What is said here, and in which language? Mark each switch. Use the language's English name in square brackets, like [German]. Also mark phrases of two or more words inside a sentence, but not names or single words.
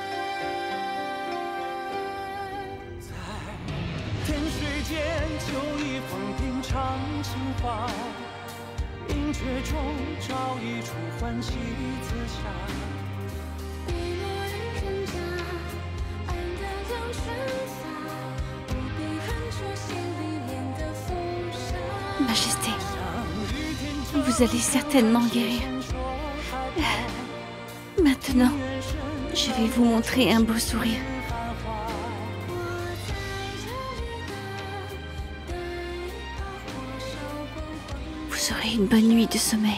[Chinese] 在天水间就一封平常情话，阴阙中找一处欢喜自洽。碧落人家，安得两春发，不必恨出心里面的风沙。 [French] Majesté, vous allez certainement guérir. Maintenant, je vais vous montrer un beau sourire. Vous aurez une bonne nuit de sommeil.